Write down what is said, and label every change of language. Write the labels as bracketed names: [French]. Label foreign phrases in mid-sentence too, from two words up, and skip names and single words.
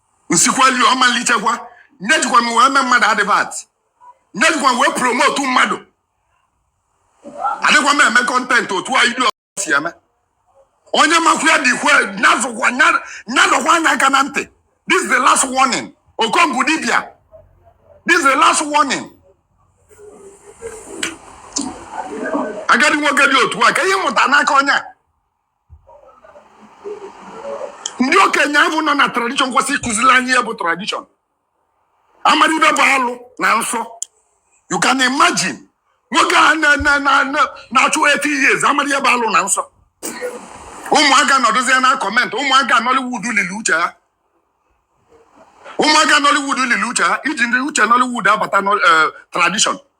[Igbo] Nsikwa eli ya, ọ malitekwa. Nne jikwa m wee mee mmadụ advert. Nne jikwa m wee promote mmadụ. Adịkwa m eme content otu a idu si eme. Onye makwa ya dị kwe, nyazụkwa, nya-, nyadọkwa anya aka na ntị. [English] This is the last warning. [Igbo] Okonkwo dibia. [English] This is the last warning. [Igbo] Agadi nwoke dị otu a, ka ihe mụta n'aka onye a? Ndị okenye ahụ nọ na tradition kwesị ịkụziri anyị ya bụ tradition. Amara ibe bụ alụ na nsọ. [English] You can imagine. [Igbo] Nwoke a na, na, na, na, na-achụ [English] eighty years, [Igbo] amara ihe bụ alụ na nsọ. Ụmụaka nọdụzie na comment, ụmụaka Nollywood lili uche ya. Ụmụaka Nollywood lili uche ya, iji ndị uche Nollywood abata no, eh, tradition.